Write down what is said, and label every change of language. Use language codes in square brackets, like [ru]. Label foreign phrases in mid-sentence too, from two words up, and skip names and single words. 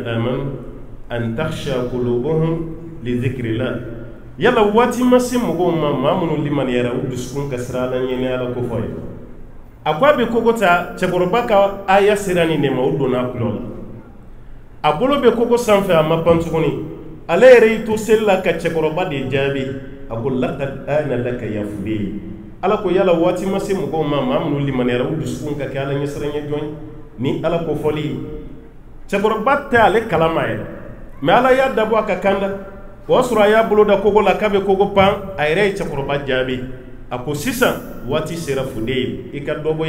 [ar] آمنوا أن تخشع قلوبهم لذكر الله [bm] yala waati ma se mɔgɔw ma maa minnu limaniyara u dusukun ka siran ala ɲɛ ni ala ko fɔ ye a ko a bɛ kogo ta cɛkɔrɔba ka aya sera nin de ma o donna a tulo la a bolo bɛ kogo sanfɛ a ma pan tuguni ale yɛrɛ y'i to seli la ka cɛkɔrɔba de jaabi a ko [ar] لقد آن لك يا فضيل [bm] ala ko yala waati ma se mɔgɔw ma maa minnu limaniyara u dusukun ka kɛ ala ɲɛsiranɲɛ jɔn ni ala ko fɔli ye cɛkɔrɔba tɛ ale kalama yɛrɛ mais ala y'a dabɔ a ka kanda o y'a sɔrɔ a y'a bolo da kogo la k'a bɛ kogo pan a yɛrɛ ye cɛkɔrɔba jaabi a ko sisan waati sera Fudayl i ka dɔ bɔ